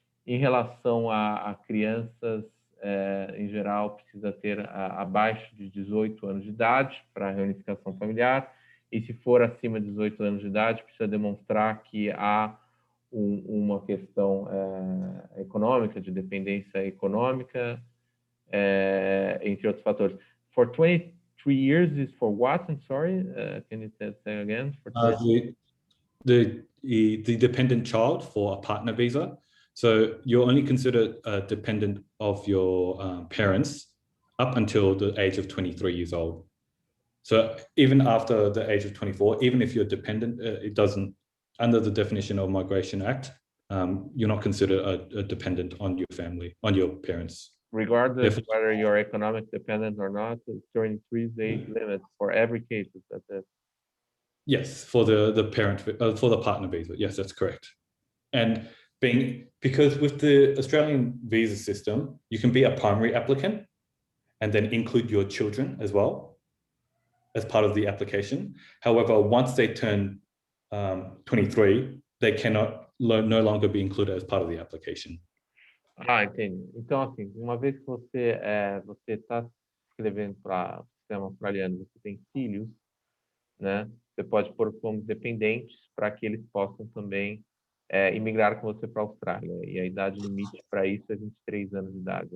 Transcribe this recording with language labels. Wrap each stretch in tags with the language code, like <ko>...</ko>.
<pt>Em relação a crianças, em geral, precisa ter abaixo de 18 anos de idade para reunificação familiar, e se for acima de 18 anos de idade, precisa demonstrar que há uma questão econômica, de dependência econômica, entre outros fatores.</pt> <en>For 23 years is for what? I'm sorry, can you say again? For the dependent child for a partner visa. So you're only considered a dependent of your parents up until the age of 23 years old. So even after the age of 24, even if you're dependent, it doesn't, under the definition of Migration Act, you're not considered a dependent on your family, on your parents. Regardless of whether you're economic dependent or not, 23 is the limit for every case. Is that it? Yes, for the parent, for the partner visa. Yes, that's correct. And because with the Australian visa system, you can be a primary applicant and then include your children as well as part of the application. However, once they turn 23, they cannot no longer be included as part of the application.</en> <pt>Entendi. Então, assim, uma vez que você está se inscrevendo para o sistema australiano, você tem filhos, né? Você pode pôr como dependentes para que eles possam também imigrar com você para a Austrália. E a idade limite para isso é 23 anos de idade.</pt>